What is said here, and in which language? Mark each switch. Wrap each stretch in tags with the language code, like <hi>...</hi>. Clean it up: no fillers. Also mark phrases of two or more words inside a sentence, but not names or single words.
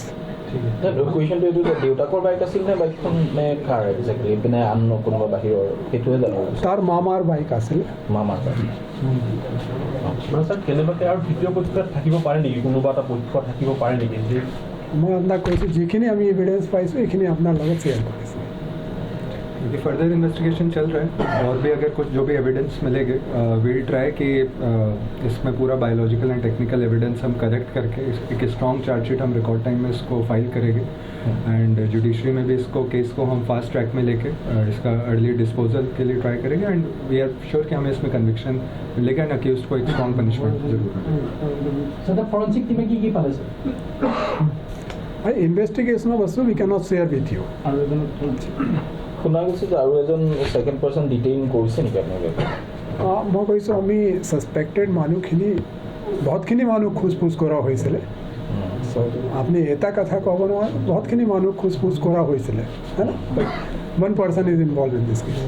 <as>কুৱেশ্যনটো এইটো যে দেউতাকৰ বাইক আছিল নে বাইকখন নে কাৰ একজেক্টলি পিনে আন কোনোবা বাহিৰৰ সেইটোৱে জানো তাৰ মামাৰ বাইক আছিল মামাৰ বাইক মানে ছাৰ কেনেবাকৈ আৰু তৃতীয় পক্ষত থাকিব পাৰে নেকি কোনোবা এটা পক্ষ থাকিব পাৰে নেকি যে মই আপোনাক কৈছোঁ যিখিনি আমি ইভিডেঞ্চ পাইছোঁ এইখিনি আপোনাৰ লগত শ্বেয়াৰ কৰিছোঁ</as> <hi>ये</hi> <en>further investigation</en> <hi>चल रहा है और भी अगर कुछ जो भी एविडेंस मिलेंगे</hi> <en>will try</en> <hi>कि इसमें पूरा</hi> <en>biological and technical evidence</en> <hi>हम कलेक्ट करके एक</hi> <en>strong chargesheet</en> <hi>हम</hi> <en>record time</en> <hi>में इसको फाइल करेंगे एंड जुडिशरी में भी इसको केस को हम</hi> <en>fast track</en> <hi>में लेके इसका</hi> <en>early disposal</en> <hi>के लिए ट्राई करेंगे</hi> <en>and we are sure</en> <hi>कि हमें इसमें कन्विक्शन मिलेगा एंड अक्यूज्ड को एक</hi> <en>strong punishment</en> <hi>जरूर सर फॉरेंसिक टीम की पाले सर</hi> <as>ইনভেষ্টিগেশ্যনৰ বস্তু</as> <en>we can not share with you</en> <as>শুনা গৈছে যে আৰু এজন</as> <en>second person</en> <as>ডিটেইন কৰিছে নেকি আপোনালোকে মই কৈছোঁ আমি ছাছপেক্টেড মানুহখিনি বহুতখিনি মানুহ খোজ কৰা হৈছিলে চ' আপুনি এটা কথা ক'ব নোৱাৰে বহুতখিনি মানুহ খোজ কৰা হৈছিলে</as> <en>one person is involve in this case</en>